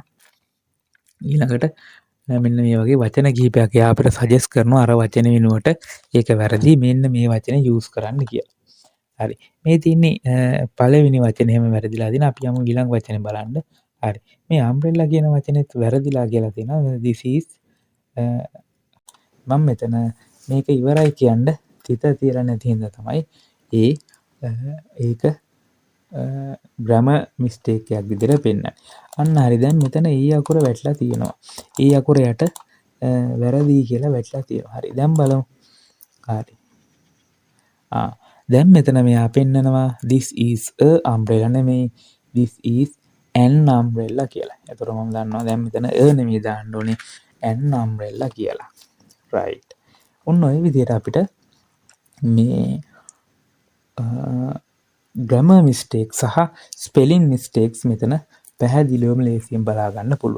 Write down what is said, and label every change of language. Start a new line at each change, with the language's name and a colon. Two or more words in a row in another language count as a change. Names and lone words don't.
Sinhala: ඊළඟට මෙන්න මේ වගේ වචන කිහිපයක් එයා අපිට සජෙස්ට් කරනවා අර වචන වෙනුවට ඒක වැරදි මෙන්න මේ වචනේ යූස් කරන්න කියලා. හරි. මේ තියෙන්නේ පළවෙනි වචනේ එහෙම වැරදිලා තියෙනවා. අපි යමු ඊළඟ වචනේ බලන්න. හරි. මේ අම්බ්‍රෙල්ලා කියන වචනේත් වැරදිලා කියලා තියෙනවා.
English: this is
Sinhala: මම මෙතන මේක ඉවරයි කියන්න තිත තියලා නැති හින්දා තමයි ඒක
English: grammar mistake
Sinhala: එකක් විදිහට පෙන්නන්නේ. අන්න හරි. දැන් මෙතන ඊ අකුර වැටලා තියෙනවා. ඊ අකුර යට වැරදි කියලා වැටලා තියෙනවා. හරි. දැන් බලමු. හරි. දැන් මෙතන මෙයා පෙන්නනවා
English: this is a umbrella
Sinhala: නෙමෙයි
English: this is an umbrella
Sinhala: කියලා. ඒතර මම දන්නවා දැන් මෙතන a නෙමෙයි දාන්න ඕනේ
English: an umbrella
Sinhala: කියලා. right. ඔන්න ඔය විදිහට අපිට මේ
English: grammar mistake
Sinhala: සහ
English: spelling mistakes
Sinhala: මෙතන පැහැදිලිවම ලේසියෙන් බලා ගන්න පුළුවන්.